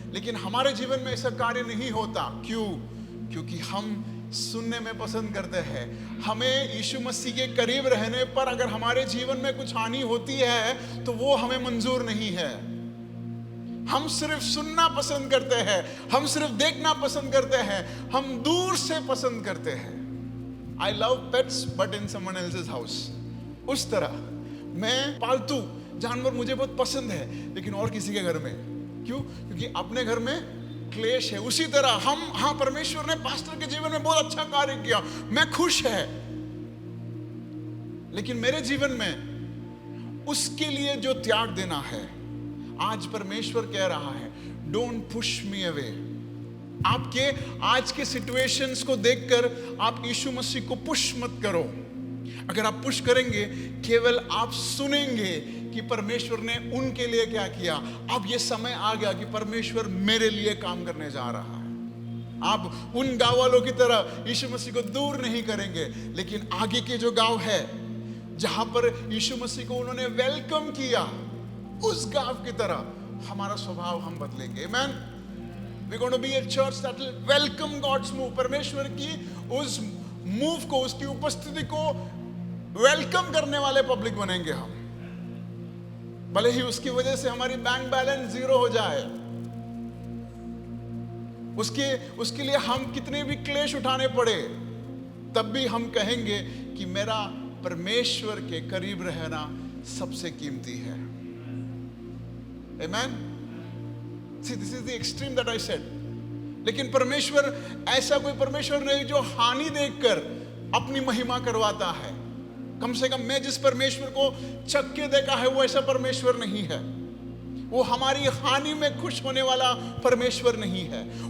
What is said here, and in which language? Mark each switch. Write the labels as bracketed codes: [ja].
[hi] लेकिन हमारे जीवन में ऐसा कार्य नहीं होता। क्यों? क्योंकि हम सुनने में पसंद करते हैं। हमें यीशु मसीह के करीब रहने पर अगर हमारे जीवन में कुछ हानि होती है तो वो हमें मंजूर नहीं है। हम सिर्फ सुनना पसंद करते हैं, हम सिर्फ देखना पसंद करते हैं, हम दूर से पसंद करते हैं। [en] I love pets but in someone else's house. [hi] उस तरह मैं पालतू जानवर मुझे बहुत पसंद है, लेकिन और किसी के घर में। क्यों? क्योंकि अपने घर में क्लेश है। उसी तरह हाँ, परमेश्वर ने पास्टर के जीवन में बहुत अच्छा कार्य किया, मैं खुश है, लेकिन मेरे जीवन में उसके लिए जो त्याग देना है, आज परमेश्वर कह रहा है, [en] Don't push me away. [hi] आपके आज के सिचुएशंस को देखकर आप यीशु मसीह को पुश मत करो। अगर आप पुश करेंगे, केवल आप सुनेंगे कि परमेश्वर ने उनके लिए क्या किया। अब ये समय आ गया कि परमेश्वर मेरे लिए काम करने जा रहा है। आप उन गांव वालों की तरह यीशु मसीह को दूर नहीं करेंगे, लेकिन आगे के जो गांव है जहां पर यीशु मसीह को उन्होंने वेलकम किया, उस गांव की तरह हमारा स्वभाव हम बदलेंगे। आमेन। [en] We're going to be a church that will welcome God's move. [hi] परमेश्वर की उस मूव को, उसकी उपस्थिति को वेलकम करने वाले पब्लिक बनेंगे हम। भले ही उसकी वजह से हमारी बैंक बैलेंस 0 हो जाए, उसके लिए हम कितने भी क्लेश उठाने पड़े, तब भी हम कहेंगे कि मेरा परमेश्वर के करीब रहना सबसे कीमती है। [en] Amen? See, this is the extreme that I said. [hi] लेकिन परमेश्वर ऐसा कोई परमेश्वर नहीं जो हानि देखकर अपनी महिमा करवाता है। कम से कम मैं जिस परमेश्वर को चख के देखा है वो ऐसा परमेश्वर नहीं है। वो हमारी हानि में खुश होने वाला परमेश्वर नहीं है।